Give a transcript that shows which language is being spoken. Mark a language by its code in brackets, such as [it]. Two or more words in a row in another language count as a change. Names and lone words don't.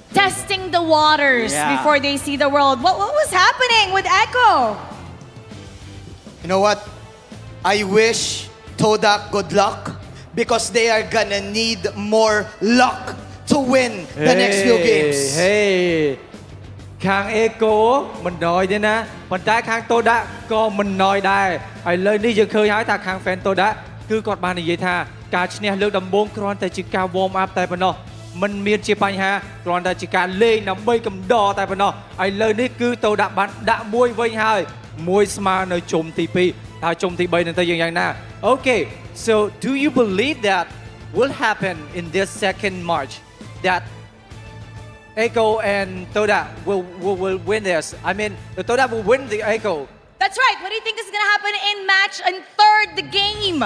[en] Testing the waters before they see the world. What was happening with Echo? You know what? I wish TODAK good luck because they are gonna need more luck to win the next few games. [km] Hey. ខាង Echo មិនណយទេណាប៉ុន្តែខាង TODAK ក៏មិនណយដែរហើយលើនេះយើងឃើញហើយថាខាង fan TODAK គឺគាត់បាននិយាយថាការឈ្នះលើកដំបូងគ្រាន់តែជាការ [en] warm up [km] តែប៉ុណ្ណោះមិនមានជាបញ្ហាគ្រាន់តែជាការលេងដើម្បីកំដរតែប៉ុណ្ណោះហើយលើនេះគឺ TODAK បានដាក់មួយវិញហើយមួយស្មើនៅជុំទី2ហើយជុំទី3នឹងទៅយ៉ាងណា [en] Okay so do you believe that will happen in this second match that Echo and TODAK will win this. I mean, the TODAK will win the Echo. That's right. What do you think is going to happen in match and third the game?